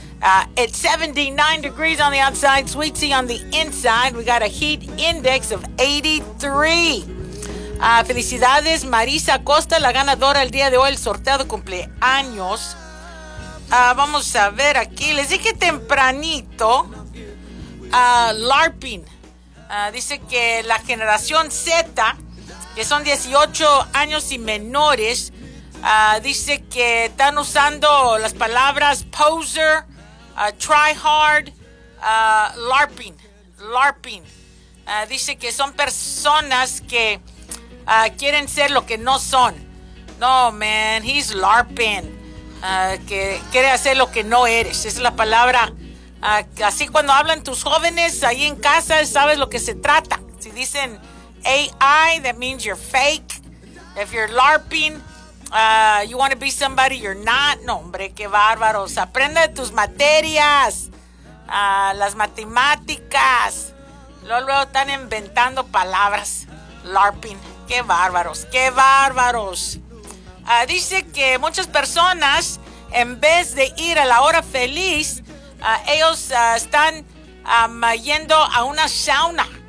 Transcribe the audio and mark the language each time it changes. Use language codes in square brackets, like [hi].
[en] At 79 degrees on the outside, sweet tea on the inside. We got a heat index of 83. [es] Felicidades, Marisa Costa, la ganadora el día de hoy, el sorteo de cumpleaños. Vamos a ver aquí, les dije tempranito, LARPing. Dice que la generación Z, que son 18 años y menores, dice que están usando las palabras poser, try hard, LARPing. LARPing. Dice que son personas que quieren ser lo que no son. [en] No, man, he's LARPing. [es] Que quiere hacer lo que no eres. Esa es la palabra. Así cuando hablan tus jóvenes ahí en casa, sabes lo que se trata. Si dicen AI, [en] that means you're fake. If you're LARPing, you want to be somebody you're not. [es] No, hombre, qué bárbaros. Aprende tus materias, las matemáticas. Luego están inventando palabras. LARPing, qué bárbaros, qué bárbaros. Dice que muchas personas, en vez de ir a la hora feliz, ellos están yendo a una sauna.